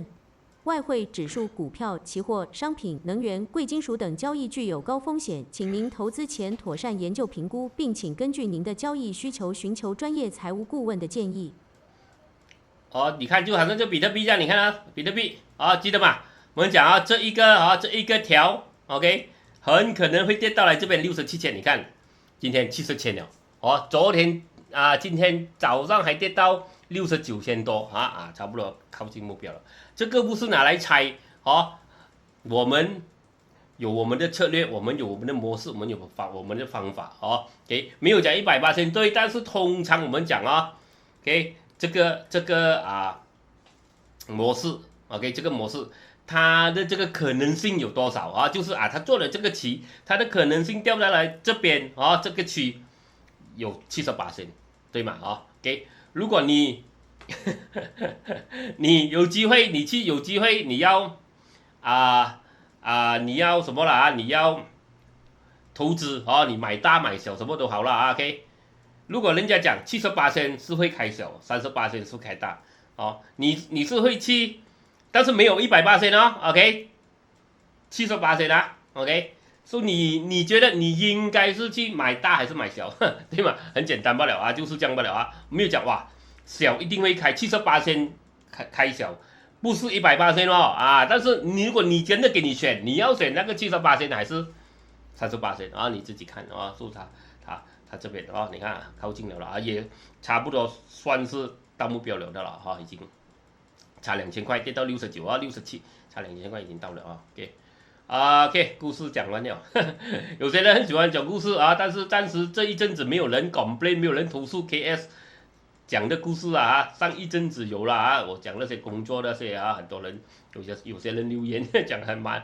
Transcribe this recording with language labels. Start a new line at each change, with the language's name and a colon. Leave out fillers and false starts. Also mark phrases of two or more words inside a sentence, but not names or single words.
Chinese: 外匯、指數、股票、期貨、商品、能源、貴金屬等交易具有高風險，請您投資前妥善研究評估，並請根據您的交易需求尋求專業財務顧問的建議。你看就好像這比特幣這樣，你看比特幣記得嗎？我們講這一個條 OK 很可能會跌到來這邊67 千，你看今天70千了昨天今天早上還跌到69千多差不多靠近目標了。這個不是拿來猜我們有我們的策略，我們有我們的模式，我們有我們的方法OK 沒有講180%對，但是通常我們講OK 這個模式 OK 這個模式它的這個可能性有多少就是它做了這個期，它的可能性掉下來這邊這個區有70%對嗎OK 如果你有機會你要你要什麼啦你要投資你買大買小什麼都好啦OK 如果人家講70%是會開小，30%是開大你是會去，但是沒有100% OK 70% OK 所以你覺得你應該是去買大還是買小對嗎？很簡單罷了就是這樣罷了沒有講小一定會開70% 開小，不是100% 但是如果你真的給你選，你要選那個70%還是30%你自己看是它這邊你看靠近了也差不多算是到目標了的了已經差2000塊跌到69 67，差2000塊已經到了OK 故事講完了有些人很喜歡講故事但是暫時這一陣子沒有人 complain， 沒有人投訴 KS講的故事上一陣子有了我講那些工作那些很多人有些人留言講很